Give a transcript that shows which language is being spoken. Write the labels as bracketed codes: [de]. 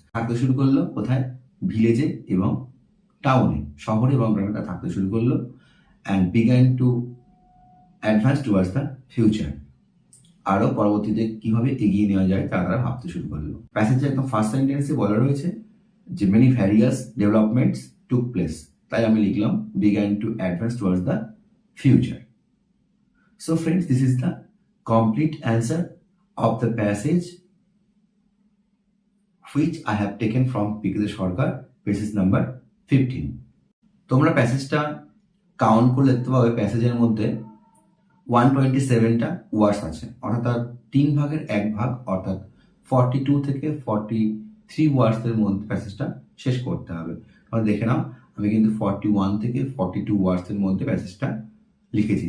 [bn] থাকতে শুরু করলো কোথায়? ভিলেজে এবং টাউনে, শহরে এবং গ্রামে তারা থাকতে শুরু করলো। [en] and began to advance towards the future, [bn] আরো পরবর্তীতে কিভাবে এগিয়ে নেওয়া যায় তা তারা ভাবতে শুরু করলো। প্যাসেজে একদম ফার্স্ট সেন্টেন্সে বলা রয়েছে যে [en] many various developments took place, [bn] তাই আমি লিখলাম [en] began to advance towards the future. So friends, this is the complete answer of the passage which I have taken from Pikete Sarkar, passage number 15. [bn] তোমরা প্যাসেজটা count করে দেখতে পাবে, প্যাসেজের মধ্যে 127টা ওয়ার্ডস আছে, অর্থাৎ তার 3 ভাগের 1 ভাগ, অর্থাৎ 42 থেকে 43 ওয়ার্ডসের মধ্যে প্যাসেজটা শেষ করতে হবে। তাহলে দেখে নাও, আমি কিন্তু 41 থেকে 42 ওয়ার্ডসের মধ্যে প্যাসেজটা লিখেছি।